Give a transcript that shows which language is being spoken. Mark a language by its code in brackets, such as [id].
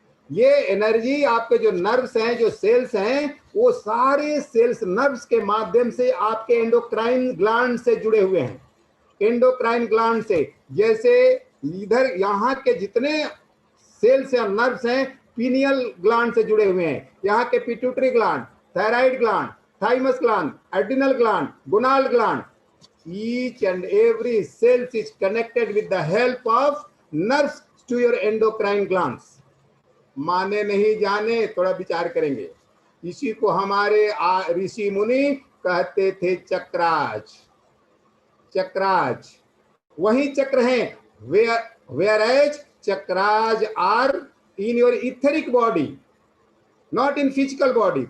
[hi] ये एनर्जी आपके जो नर्व्स हैं, जो सेल्स हैं, वो सारे सेल्स नर्व्स के माध्यम से आपके एंडोक्राइन ग्लैंड से जुड़े हुए हैं। एंडोक्राइन ग्लैंड से, जैसे इधर यहाँ के जितने सेल्स या नर्व्स हैं पीनियल ग्लैंड से जुड़े हुए हैं। यहाँ के pituitary gland, thyroid gland, thymus gland, adrenal gland, गोनाल gland, [en] each and every cells is connected with the help of nerves to your endocrine glands। [hi] माने नहीं जाने, थोड़ा विचार करेंगे। इसी को हमारे ऋषि मुनि कहते थे चक्राज। चक्राज वही चक्र हैं, [en] whereas chakras are in your etheric body, not in physical body.